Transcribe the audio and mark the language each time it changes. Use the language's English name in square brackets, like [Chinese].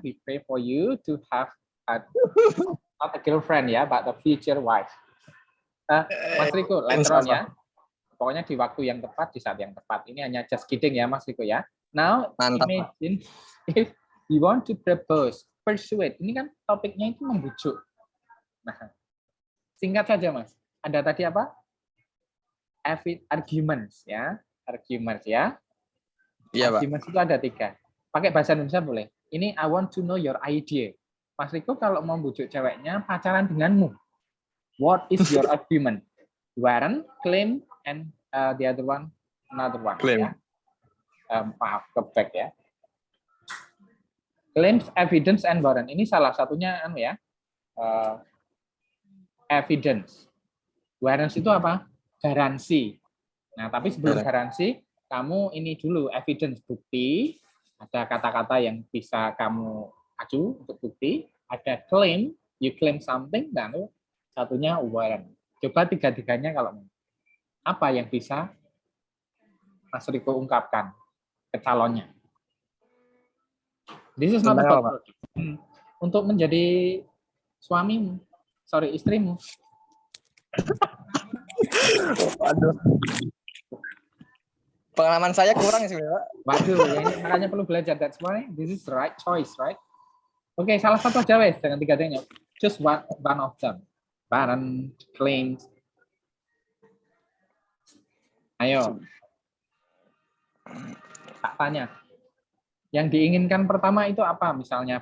[English] We pray for you to have not a girlfriend ya, but a future wife. Mas Riko, later on ya. [Indonesian] Pokoknya di waktu yang tepat, di saat yang tepat. Ini hanya [English] just kidding [Indonesian] ya, Mas Riko ya. [English] Now, mantap, imagine if you want to propose, persuade. [Indonesian] Ini kan topiknya itu membujuk. Nah, singkat saja, Mas. Ada tadi apa? Arguments ya. Arguments ya. Iya, arguments Pak. Itu ada 3. Pakai bahasa Indonesia boleh. Ini [English] I want to know your idea. [Indonesian] Mas Riko kalau mau membujuk ceweknya pacaran denganmu. [English] What is your argument? Warrant, claim, and the other one, another one. Claim. Ya. [Indonesian] Maaf, keback ya. [English] Claims, evidence, and warrant. [Indonesian] Ini salah satunya evidence. Warrants itu apa? Garansi. Nah, tapi sebelum garansi, kamu ini dulu evidence bukti, ada kata-kata yang bisa kamu aju untuk bukti, ada claim, [English] you claim something, [Indonesian] dan satunya warrant. Coba tiga-tiganya kalau apa yang bisa Mas Riko ungkapkan ke calonnya. [English] This is not about [Indonesian] untuk menjadi suamimu, istrimu. Waduh. Pengalaman saya kurang sih, Pak. Waduh, ya ini makanya perlu belajar. [English] That's why this is the right choice, right? [Indonesian] Oke, salah satu aja wes dengan tiga-tiganya. [English] Just one of them. Warrant, claims. [Indonesian] Ayo. Tak tanya. Yang diinginkan pertama itu apa misalnya?